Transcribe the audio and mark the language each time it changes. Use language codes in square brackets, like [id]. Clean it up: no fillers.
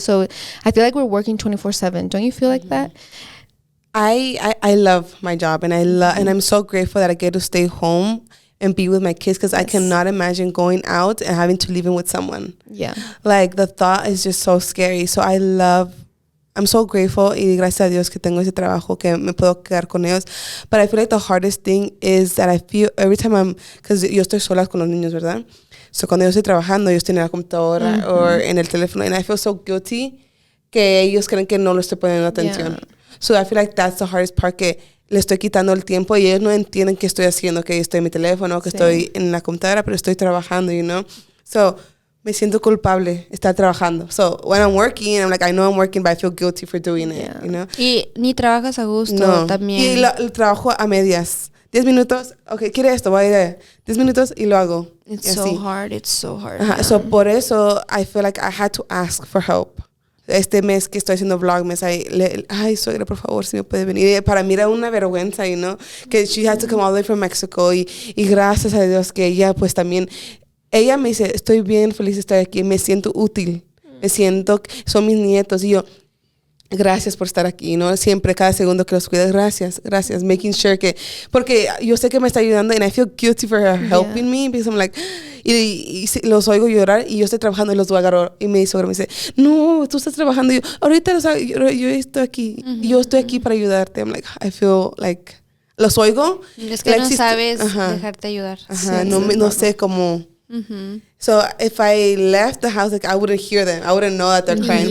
[en] So I feel like we're working 24/7. Don't you feel like that? I love my job, and and I'm so grateful that I get to stay home and be with my kids, because I cannot imagine going out and having to live in with someone. Yeah. Like the thought is just so scary. So I'm so grateful, [es] y gracias a Dios que tengo ese trabajo, que me puedo quedar con ellos. [en] But I feel like the hardest thing is that I feel every time because [es] yo estoy sola con los niños, ¿verdad? So cuando yo estoy trabajando, yo estoy en la computadora o en el teléfono, [en] and I feel so guilty [es] que ellos creen que no le estoy poniendo atención. [en] Yeah. So I feel like that's the hardest part, [es] que le estoy quitando el tiempo y ellos no entienden qué estoy haciendo, que estoy en mi teléfono, que estoy en la computadora, pero estoy trabajando, [en] you know. [es] So me siento culpable estar trabajando. [en] So when I'm working, I'm like, I know I'm working, but I feel guilty for doing it, you know. [es] Y ni trabajas a gusto también. Y lo trabajo a medias. 10 minutos, okay, quiere esto, voy a ir 10 minutos y lo hago. [en] It's so hard. It's so hard. So [es] por eso [en] I feel like I had to ask for help. [es] este mes que estoy haciendo vlogmas, ay, suegra, por favor, si me puede venir. Y para mí era una vergüenza, [en] you know, [es] que [en] she had to come all the way from Mexico. [es] Y gracias a Dios que ella, pues también, ella me dice, estoy bien feliz de estar aquí, me siento útil, me siento, son mis nietos. Y yo, gracias por estar aquí, ¿no? Siempre, cada segundo que los cuidas, gracias, [en] making sure [es] que, porque yo sé que me está ayudando [en] and I feel guilty for her helping me, because I'm like, [es] y los oigo llorar y yo estoy trabajando y los voy a agarrar y mi suegra me dice, no, tú estás trabajando, y yo, ahorita yo estoy aquí, yo estoy aquí para ayudarte. [en] I'm like, I feel like, [es] los oigo. Es que no sabes dejarte ayudar. Ajá, no sé cómo. [en] So if I left the house, like I wouldn't hear them. I wouldn't know that they're crying.